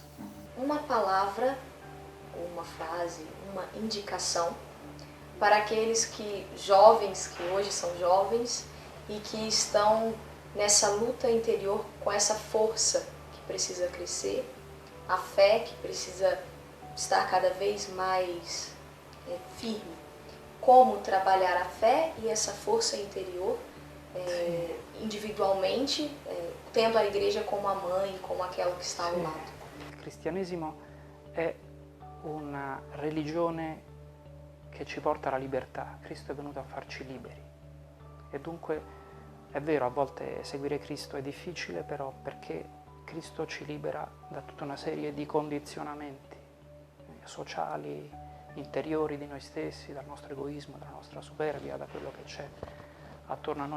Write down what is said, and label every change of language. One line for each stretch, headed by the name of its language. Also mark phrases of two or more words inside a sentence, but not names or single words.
Portuguese: Uma palavra, uma frase, uma indicação para aqueles jovens que hoje são jovens e que estão nessa luta interior com essa força que precisa crescer, a fé que precisa estar cada vez mais firme. Como trabalhar a fé e essa força interior individualmente, tendo a igreja como a mãe, como aquela que está ao lado.
Italian: Il cristianesimo è una religione che ci porta alla libertà. Cristo è venuto a farci liberi. E dunque è vero, a volte seguire Cristo è difficile, però perché Cristo ci libera da tutta una serie di condizionamenti sociali, interiori di noi stessi, dal nostro egoismo, dalla nostra superbia, da quello che c'è attorno a noi.